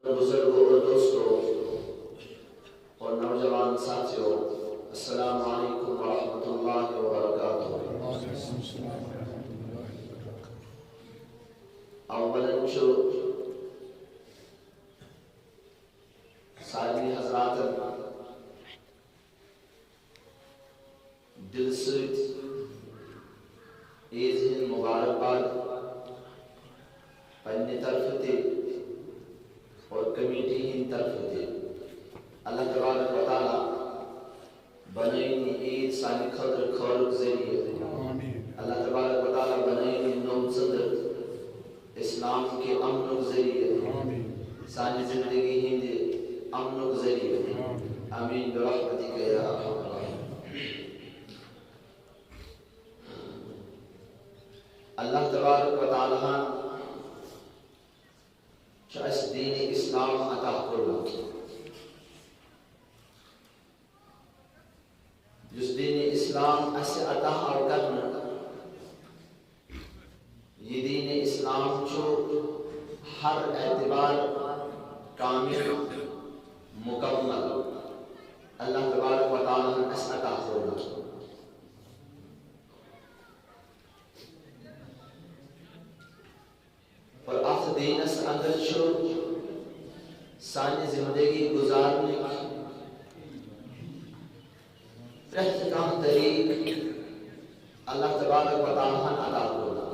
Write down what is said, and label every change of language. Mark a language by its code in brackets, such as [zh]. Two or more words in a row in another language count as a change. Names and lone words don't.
[ur] بزرگوں اور دوستوں اور نوجوان ساتھیوں، [ar] السلام علیکم ورحمۃ اللہ وبرکاتہ۔ [ks] اولاً سارے حضرات دل سۭتۍ عیز ہٕنٛز مبارکباد پننہِ طرفہٕ تہِ اور کمیٹی ہٕنٛدِ طرفہٕ تہِ۔ اللہ تبارک و تعالیٰ بنٲیِن یہِ عیٖد سانہِ خٲطرٕ خٲرُک ذٔریعہٕ۔ اللہ تبارک و تعالیٰ بنٲیِن یہِ نوٚو ژٔنٛدٕر اسلام کے امنُک ذٔریعہٕ، سانہِ زندگی ہٕنٛدِ امنُک ذٔریعہٕ۔ [ar] آمیٖن برحمتِکَ یا ارحم الراحمین۔ [ks] اللہ تبارک و تعالیٰ چھُ اَسہِ دیٖنِ اسلام عطا کوٚرمُت، یُس دیٖنِ اسلام اَسہِ عطا آو کرنہٕ۔ یہ دین اسلام چھُ ہر اعتبار کامل مکمل اللہ تبارک و تعالیٰ نے اَسہِ عطا کوٚرمُت۔ اور اتھ دینس اندر چھُ سانہِ زندگی گزارنٕکۍ پرٛٮ۪تھ کانٛہہ طریٖقہٕ اللہ تبارک و تعالیٰ ہن عطا کوٚرمُت۔